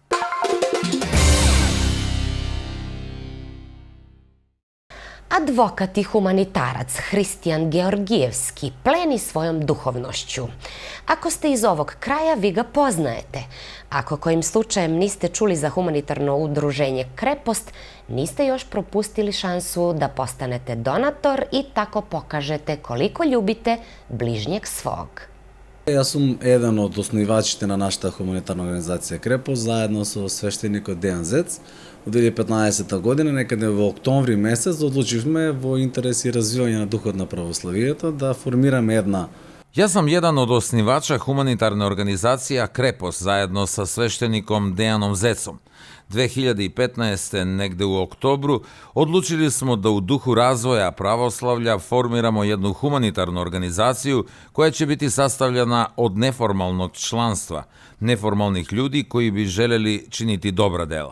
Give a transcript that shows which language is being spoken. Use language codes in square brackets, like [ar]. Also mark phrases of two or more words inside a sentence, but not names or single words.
[sr] Advokat i humanitarac Hristijan Georgijevski pleni svojom duhovnošću. Ako ste iz ovog kraja, vi ga poznajete. Ako kojim slučajem niste čuli za humanitarno udruženje Krepost, niste još propustili šansu da postanete donator i tako pokažete koliko ljubite bližnjeg svog. [mk] Јас сум еден од основивачите на нашата хуманитарна организација Крепост, заедно со свештеникот Дејан Зец. Од 2015 година, некаде во октомври месец, одлучивме во интерес и развивање на духот на православието да формираме една. [sr] Ja sam jedan od osnivača humanitarne organizacije Krepos zajedno sa sveštenikom Dejanom Zecom. 2015. negde u oktobru odlučili smo da u duhu razvoja pravoslavlja formiramo jednu humanitarnu organizaciju koja će biti sastavljena od neformalnog članstva, neformalnih ljudi koji bi želeli činiti dobra dela.